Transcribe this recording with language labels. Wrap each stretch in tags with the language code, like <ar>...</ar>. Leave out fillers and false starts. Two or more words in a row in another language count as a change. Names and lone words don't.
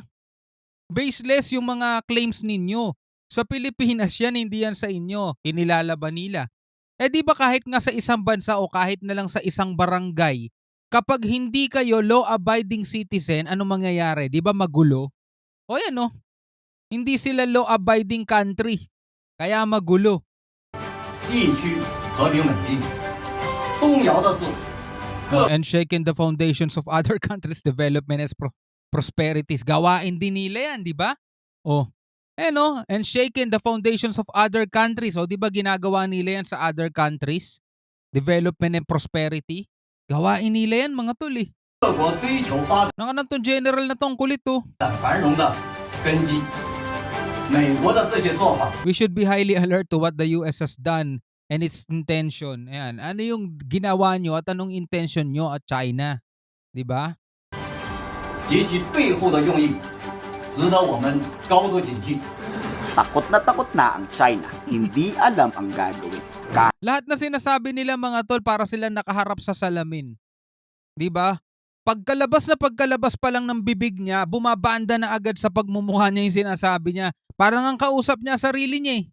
<tl>Baseless yung mga claims ninyo. Sa Pilipinas yan, hindi yan sa inyo. Inilalaban nila. Di ba kahit nga sa isang bansa o kahit na lang sa isang barangay, kapag hindi kayo</tl> <en>law-abiding citizen,</en> <tl>ano mangyayari? Di ba magulo? O yan no? Hindi sila</tl> <en>law-abiding country.</en> <tl>Kaya magulo.</tl> <zh>地区和平稳定，动摇的是</zh> <en>And shaking the foundations of other countries' development and prosperities.</en> <tl>Gawain din nila yan, di ba? Oh, no?</tl> <en>And shaking the foundations of other countries.</en> <tl>O, di ba ginagawa nila yan sa</tl> <en>other countries? Development and prosperity.</en> <tl>Gawain nila yan, mga tol eh.</tl> <zh>各国追求发</zh> <tl>Nakanan tong general na tong kulit oh.</tl> <zh>展繁荣的根基。美国的这些做法</zh> <en>We should be highly alert to what the US has done and its intention.</en> <tl>Ayan. Ano yung ginawa nyo at anong intention nyo at China? Di ba?</tl> <zh>及其背后的用意，值得我们高度警惕。</zh> <tl>Takot na ang China, hindi alam ang gagawin. Lahat na sinasabi nila mga tol para sila nakaharap sa salamin. 'Di ba? Pagkalabas pa lang ng bibig niya, bumabanda na agad sa pagmumukha niya yung sinasabi niya. Parang ang kausap niya sarili niya eh.</tl>